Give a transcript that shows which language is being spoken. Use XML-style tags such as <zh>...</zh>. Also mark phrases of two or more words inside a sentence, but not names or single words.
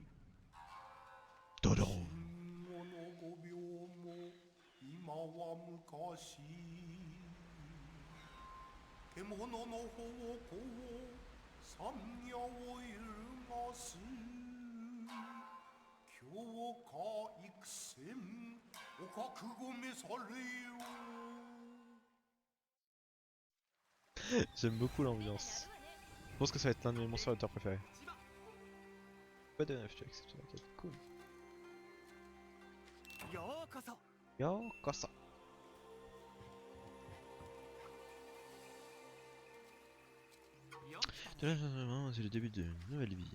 <fr>Tadam.</fr> <ja>5 秒も今は昔獣の方向山野を揺るがす今日か幾戦お覚悟召されよ。</ja> <fr>J'aime beaucoup l'ambiance. Je pense que ça va être l'un de mes monstres auteurs préférés. Pas de neuf, tu acceptes la quête. Cool. Yo, Kosa. C'est le début d'une nouvelle vie.</fr>